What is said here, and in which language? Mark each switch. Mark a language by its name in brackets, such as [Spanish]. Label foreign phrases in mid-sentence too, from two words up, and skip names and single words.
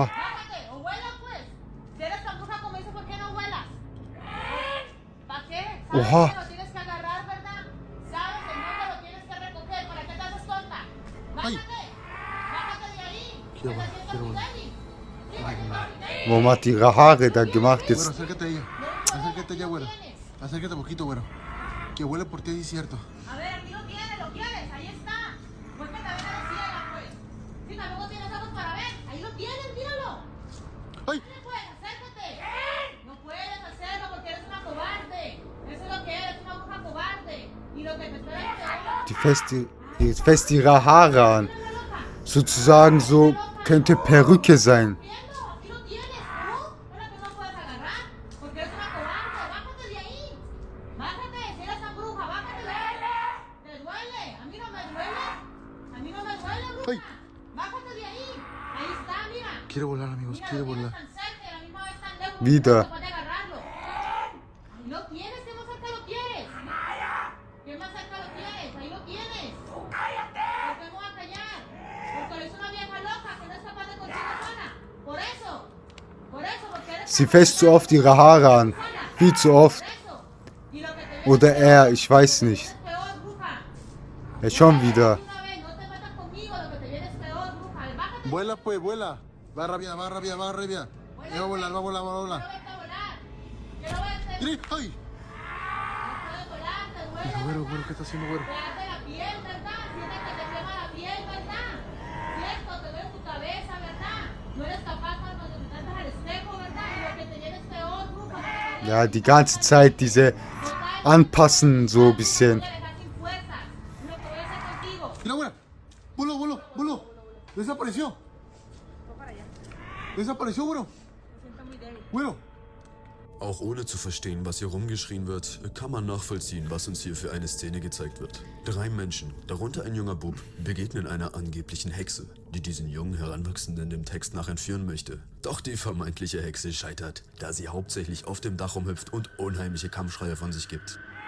[Spanish] Bájate, o vuela pues. Si eres tan bruja como dices, ¿por qué no vuelas? ¿Para qué? ¿Sabes Oja. que lo tienes que agarrar, verdad? ¿Sabes en dónde lo tienes que recoger? ¿Para qué te haces tonta? Bájate. Bájate de ahí. Quiero Estás volar, haciendo quiero mi volar. daddy. Sí, porque no, mi daddy. [German] Warum hat die ihre Haare da gemacht [Spanish] Güero, [German] jetzt? [Spanish] acércate a ella. Acércate allá, güero. Acércate poquito, güero. Que huele por ti, es cierto. A ver, aquí lo tienes, ahí está. Pues que te ven a la ciega, pues. Si tampoco tienes ojos para ver, ahí lo tienes, míralo. ¡Ay! No puedes, acércate. No puedes hacerlo porque eres una cobarde. Eso es lo que eres, una bruja cobarde. Y lo que te espera es peor. [German] Die fest ihre Haare an. Sozusagen so, könnte Perücke sein. [Spanish] Aquí lo tienes, ¿no? Es lo que no puedes agarrar. Porque eres una cobarde. Bájate de ahí. Bájate, si eres tan bruja, bájate de ahí. ¿Te duele? A mí no me duele. A mí no me duele, bruja. Ay. Bájate de ahí. Ahí está, mira. Quiere volar, amigos, Mira, quiere lo tienes volar. tan cerca y a la misma vez tan lejos. [German] Wieder. [Spanish] No puedes agarrarlo. Ahí lo tienes, ¿qué más cerca lo quieres? ¿Qué más cerca lo tienes? Ahí lo tienes. ¡Cállate! ¿Por qué me voy a callar? Porque eres una vieja loca que no es capaz de consigo sola. Por eso. Por eso, porque eres [German] Sie fest zu oft ihre Haare an. Viel zu oft. [Spanish] Por eso. Y lo que te [German] Oder er, ich weiß nicht. [Spanish] es peor, bruja. [German] Ja, schon wieder. [Spanish] Una vez, no te metas conmigo, lo que te viene es peor, bruja. Bájate. Vuela, pues, vuela. Va rápida, va rápida, va rápida. Va a volar, va a volar, va a Quiero volar. verte volar. Quiero verte. Mire, ¡ay! No puedes volar, te duele. Güero, güero, ¿qué está haciendo, güero? Te arde la piel, ¿verdad? Sientes que te quema la piel, ¿verdad? Cierto, te duele tu cabeza, ¿verdad? No eres capaz cuando te tratas al espejo, ¿verdad? Y lo que te viene es peor, bruja. [German] Ja, die ganze Zeit diese Anpassen so ein bisschen. [Spanish] Mira, güera. Voló, voló, voló. Desapareció. Desapareció, güero. Güero. [German] Auch ohne zu verstehen, was hier rumgeschrien wird, kann man nachvollziehen, was uns hier für eine Szene gezeigt wird. 3 Menschen, darunter ein junger Bub, begegnen einer angeblichen Hexe, die diesen jungen Heranwachsenden dem Text nach entführen möchte. Doch die vermeintliche Hexe scheitert, da sie hauptsächlich auf dem Dach rumhüpft und unheimliche Kampfschreie von sich gibt.